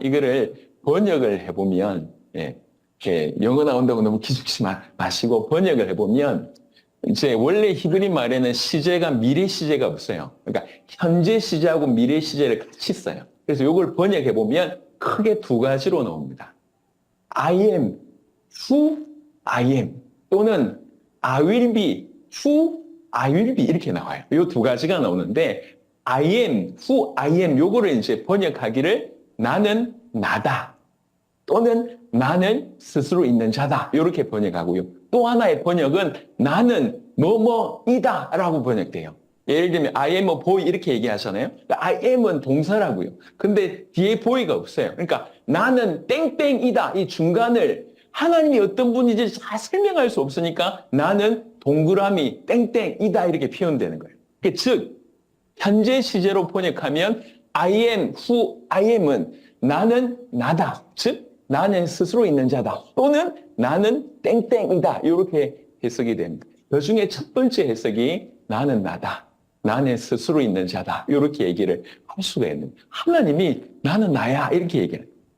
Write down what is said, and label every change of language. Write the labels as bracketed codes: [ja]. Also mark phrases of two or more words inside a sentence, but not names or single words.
[ko] 이거를 번역을 해보면 영어 나온다고 너무 기죽지 마시고 번역을 해보면 이제 원래 히브리 말에는 시제가 미래 시제가 없어요. 그러니까 현재 시제하고 미래 시제를 같이 써요. 그래서 이걸 번역해보면 크게 두 가지로 나옵니다. [en] I am, who I am 또는 I will be, who I will be [ko] 이렇게 나와요. 이 두 가지가 나오는데 [en] I am, who I am [ko] 요거를 이제 번역하기를 나는 나다 또는 나는 스스로 있는 자다 이렇게 번역하고요. 또 하나의 번역은 나는 뭐뭐이다 라고 번역돼요. 예를 들면 [en] I am a boy [ko] 이렇게 얘기하잖아요. [en] I am [ko] 은 동사라고요. 근데 뒤에 boy가 없어요. 그러니까 나는 땡땡이다 이 중간을 하나님이 어떤 분인지 잘 설명할 수 없으니까 나는 동그라미 땡땡이다 이렇게 표현되는 거예요. 즉 현재 시제로 번역하면 [en] I am who I am [ko] 은 나는 나다. 즉 나는 스스로 있는 자다. 또는 나는 땡땡이다. 이렇게 해석이 됩니다. 그 중에 첫 번째 해석이 나는 나다. 나는 스스로 있는 자다. 이렇게 얘기를 할 수가 있는 거예요. 하나님이 나는 나야 이렇게 얘기해요.